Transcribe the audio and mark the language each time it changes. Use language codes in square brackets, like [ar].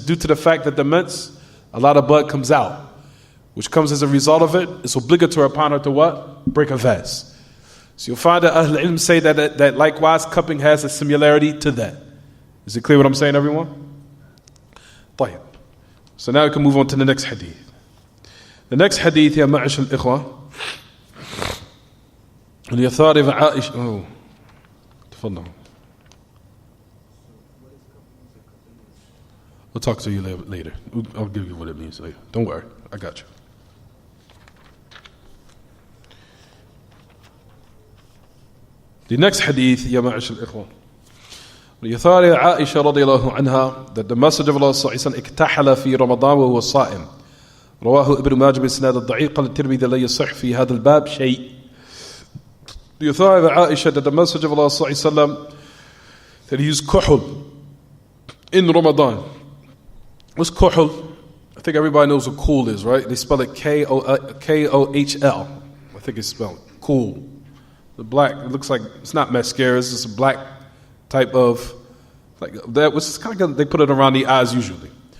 [en] Due to the fact that the mens, a lot of blood comes out, which comes as a result of it, it's obligatory upon her to what? Break her fast. So you'll find that Ahl Ilm say that likewise cupping has a similarity to that. Is it clear what I'm saying, everyone? طيب. So now we can move on to the next hadith. [ar] The next hadith, يا معشر الإخوة, اليثار عائشة. تفضل. [en] We'll talk to you later. I'll give you what it means later. Don't worry, I got you. [ar] The next hadith, يا معشر الإخوة, ليثار عائشة رضي الله عنها, that the Messenger of Allah صلى الله عليه وسلم اكتحل في رمضان وهو صائم. رواه ابن ماجه بإسناد الضعيف. قال الترمذي لا يصح في هذا الباب شيء. [en] ليثار عائشة, that the Messenger of Allah صلى الله عليه وسلم, that he used kuhl in Ramadan. What's kuhl? I think everybody knows what cool is, right? They spell it K-O-H-L. I think it's spelled cool. The black, it looks like, it's not mascara, it's just a black type of, like that, which is kind of, they put it around the eyes usually.